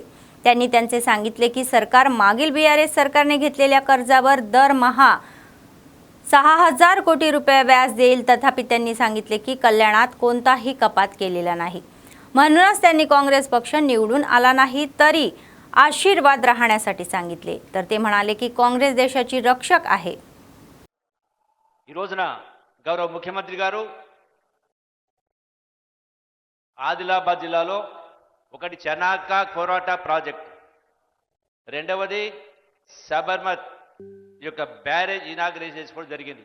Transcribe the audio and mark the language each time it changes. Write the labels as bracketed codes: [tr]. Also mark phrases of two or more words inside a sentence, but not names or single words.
[mr] त्यांनी त्यांचे सांगितले की सरकार मागील बीआरएस सरकारने घेतलेल्या कर्जावर दरमहा 6,000 कोटी रुपये व्याज देईल. तथापि त्यांनी सांगितले की कल्याणात कोणताही कपात केलेला नाही. म्हणूनच त्यांनी काँग्रेस पक्ष निवडून आला नाही तरी आशीर्वाद राहण्यासाठी सांगितले. तर ते म्हणाले की काँग्रेस देशाची रक्षक आहे. [te] ఈ రోజున గౌరవ ముఖ్యమంత్రి గారు ఆదిలాబాద్ జిల్లాలో ఒకటి చనాకా కోరాటా ప్రాజెక్ట్, రెండవది సబర్మత్ యొక్క [en] barrage inauguration [te] చేసుకోవడం జరిగింది.